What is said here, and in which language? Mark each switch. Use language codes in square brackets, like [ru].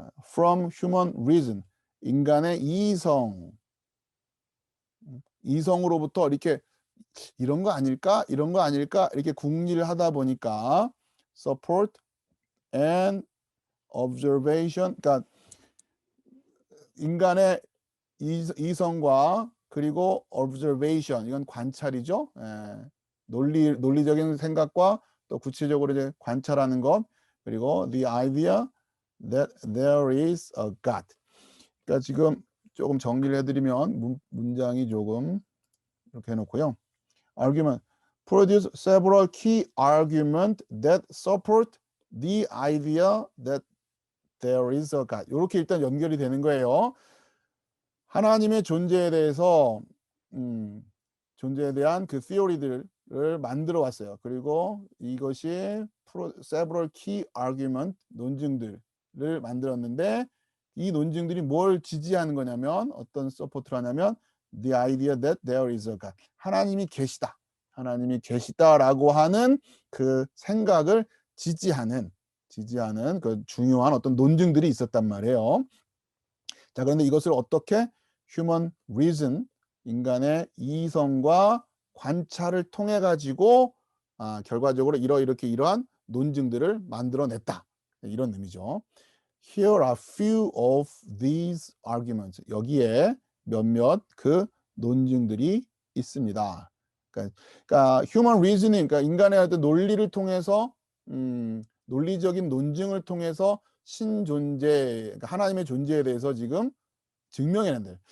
[en] From human reason, [ko] 인간의 이성으로부터 이렇게 이런 거 아닐까 이렇게 궁리를 하다 보니까 [en] support and observation, [ko] 그러니까 인간의 이성과 그리고 observation, 이건 관찰이죠. 논리적인 생각과 또 구체적으로 이제 관찰하는 것, 그리고 [en] the idea that there is a God. [ko] 그러니까 지금 조금 정리를 해드리면 문장이 조금 이렇게 해놓고요. [en] argument produce several key arguments that support the idea that there is a God. [ko] 이렇게 일단 연결이 되는 거예요. 하나님의 존재에 대해서 존재에 대한 그 theory들을 만들어 왔어요. 그리고 이것이 [en] several key argument [ko] 논증들을 만들었는데 이 논증들이 뭘 지지하는 거냐면 어떤 서포트를 하냐면 [en] the idea that there is a God. [ko] 하나님이 계시다라고 하는 그 생각을 지지하는 그 중요한 어떤 논증들이 있었단 말이에요. 자, 그런데 이것을 어떻게 [en] human reason, [ko] 인간의 이성과 관찰을 통해 가지고 결과적으로 이러한 논증들을 만들어냈다. 이런 의미죠. [en] Here are few of these arguments. [ko] 여기에 몇몇 그 논증들이 있습니다. 그러니까 [en] human reasoning, [ko] 그러니까 인간의 어떤 논리를 통해서 논리적인 논증을 통해서 신존재, 그러니까 하나님의 존재에 대해서 지금 증명해낸다.